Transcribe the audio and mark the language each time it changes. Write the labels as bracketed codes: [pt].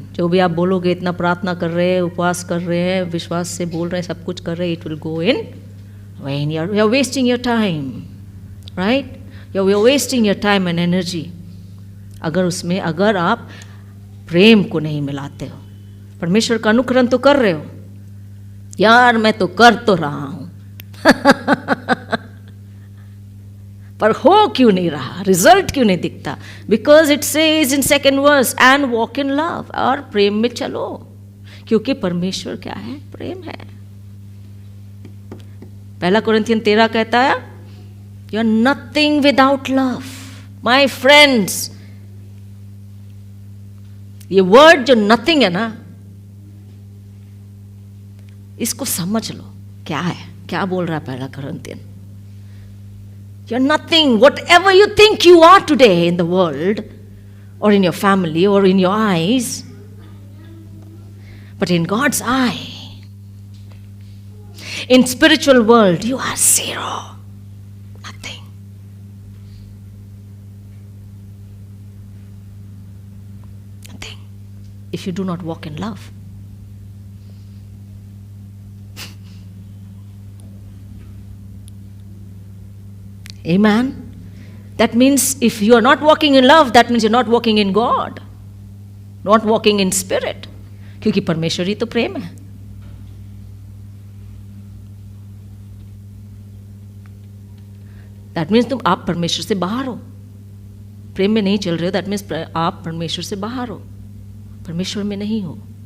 [hi] जो भी आप बोलोगे, इतना प्रार्थना कर रहे हैं, उपवास कर रहे हैं, विश्वास से बोल रहे हैं, सब कुछ कर रहे हैं, [en] it will go in vain. You are wasting your time, right? You are wasting your time and energy. [hi] अगर आप प्रेम को नहीं मिलाते हो, परमेश्वर का अनुकरण तो कर रहे हो, यार मैं तो कर तो रहा हूं पर हो क्यों नहीं रहा, रिजल्ट क्यों नहीं दिखता? [en] because it says in second verse, and walk in love, [hi] और प्रेम में चलो, क्योंकि परमेश्वर क्या है? प्रेम है. 1 कोरिन्थियन 13 कहता है, [en] You are nothing without love. [hi] My friends, ये वर्ड जो नथिंग है ना, इसको समझ लो क्या है, क्या बोल रहा है 1 Corinthian. [en] You're nothing. Whatever you think you are today in the world, or in your family, or in your eyes, but in God's eye, in spiritual world, you are zero. Nothing. Nothing. If you do not walk in love. Amen. That means if you are not walking in love, that means you're not walking in God, not walking in spirit. [hi] क्योंकि परमेश्वर ही तो प्रेम है. [en] That means [hi] आप परमेश्वर से बाहर हो, प्रेम में नहीं चल रहे हो. [en] That means [hi] आप परमेश्वर से बाहर हो, परमेश्वर में नहीं हो.